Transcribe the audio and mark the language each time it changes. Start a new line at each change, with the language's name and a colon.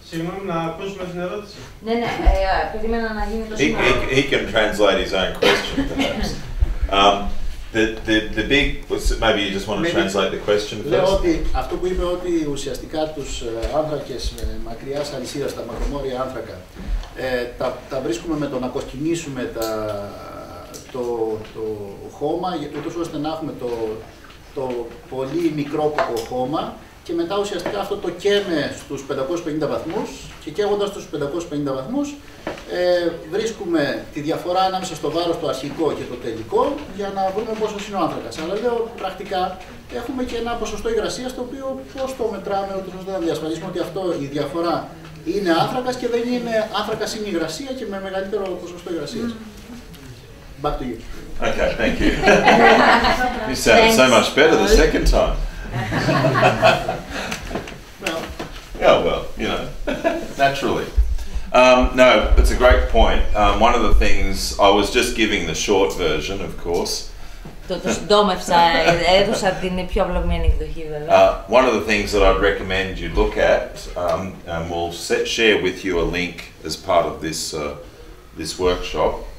Greek: Συγγνώμη, να ακούσουμε την ερώτηση. Ναι, περίμενα να γίνει το σημείο.
English: He can translate his own question, perhaps. The big. Maybe you just want to translate the question first.
Greek: Λέω ότι αυτό που είπε ότι ουσιαστικά τους άνθρακες μακριάς αλυσίδας, τα μακρομόρια άνθρακα, τα βρίσκουμε με το να κοσκινήσουμε το χώμα, ούτως ώστε να έχουμε το πολύ μικρόκοπο χώμα και μετά ουσιαστικά αυτό το καίμε στους 550 βαθμούς και καίγοντας τους 550 βαθμούς βρίσκουμε τη διαφορά ανάμεσα στο βάρος το αρχικό και το τελικό για να βρούμε πόσο είναι ο άνθρακας. Αλλά λέω πρακτικά έχουμε και ένα ποσοστό υγρασίας το οποίο πώς το μετράμε ώστε να διασφαλίσουμε ότι αυτό η διαφορά είναι άνθρακας και δεν είναι άνθρακας είναι υγρασία και με μεγαλύτερο ποσοστό υγρασίας.
English: Back to you. Okay, thank you. You sounded so much better the second time. Well, naturally. No, it's a great point. One of the things, I was just giving the short version, of course.
Greek: Το συντόμευσα, έδωσα την πιο απλωμένη εκδοχή βέβαια.
English: One of the things that I'd recommend you look at, and we'll share with you a link as part of this workshop.